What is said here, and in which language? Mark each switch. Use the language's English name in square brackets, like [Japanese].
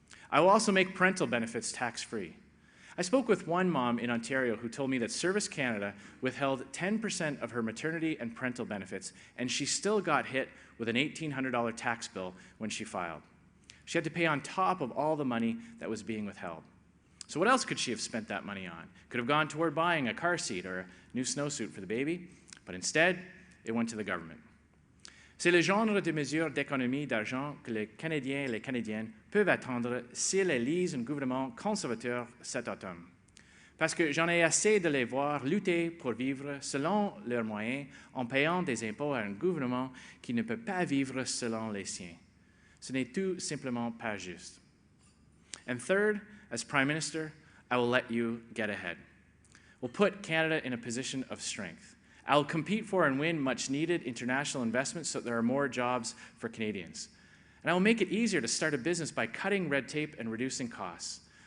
[English] I will also make parental benefits tax-free. I spoke with one mom in Ontario who told me that Service Canada withheld 10% of her maternity and parental benefits, and she still got hit with an $1,800 tax bill when she filed. She had to pay on top of all the money that was being withheld. So what else could she have spent that money on? Could have gone toward buying a car seat or a new snowsuit for the baby, but instead, it went to the government. [French] C'est le genre de mesures d'économie d'argent que les Canadiens et les Canadiennes peuvent attendre s'ils élisent un gouvernement conservateur cet automne. Parce que j'en ai assez de les voir lutter pour vivre selon leurs moyens en payant des impôts à un gouvernement qui ne peut pas vivre selon les siens. Ce n'est tout simplement pas juste. [English] And third, as Prime Minister, I will let you get ahead. We'll put Canada in a position of strength. I will compete for and win much-needed international investments so that there are more jobs for Canadians. And I will make it easier to start a business by cutting red tape and reducing costs.